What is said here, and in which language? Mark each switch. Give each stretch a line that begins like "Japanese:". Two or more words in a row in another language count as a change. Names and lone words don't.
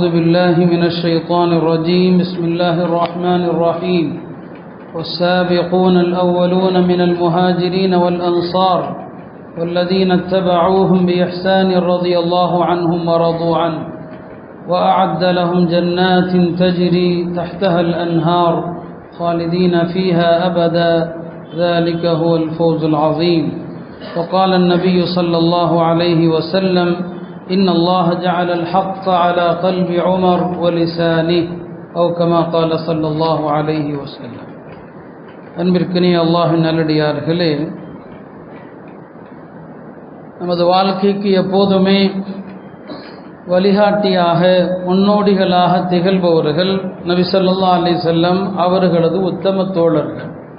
Arabic: بالله من الشيطان الرجيم بسم الله الرحمن الرحيم والسابقون الأولون من المهاجرين والأنصار والذين اتبعوهم بإحسان رضي الله عنهم ورضوا عنه وأعد لهم جنات تجري تحتها الأنهار خالدين فيها أبدا ذلك هو الفوز العظيم. وقال النبي صلى الله عليه وسلم إن الله جعل الحق على قلب عمر ولسانه أو كما قال صلى الله عليه وسلم.
Tamil: அன்பிற்கினிய அல்லாஹ்வின் நல்லடியார்களே, நமது வாழ்க்கைக்கு எப்போதுமே வழிகாட்டியாக முன்னோடிகளாக திகழ்பவர்கள் நபி
Arabic: صلى الله عليه وسلم
Tamil: அவர்களது உத்தம தோழர்கள்.